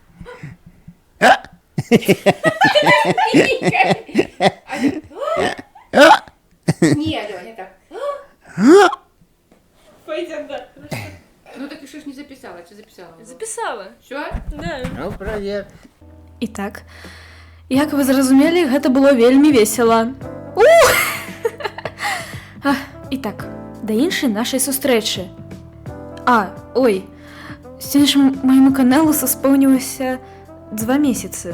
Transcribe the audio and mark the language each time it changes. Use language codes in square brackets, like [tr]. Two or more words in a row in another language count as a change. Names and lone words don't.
[ru] Не, Лёня, так. Пойдем, да. Ну так и что ж не записала, что записала? Записала. Все? Да. Ну, проверь. [be] І так, як вы зразумелі, гэта было вельмі весела. І так, да іншай нашай сустрэчы. Ой, сёння майму каналу споўнілася 2 месяцы.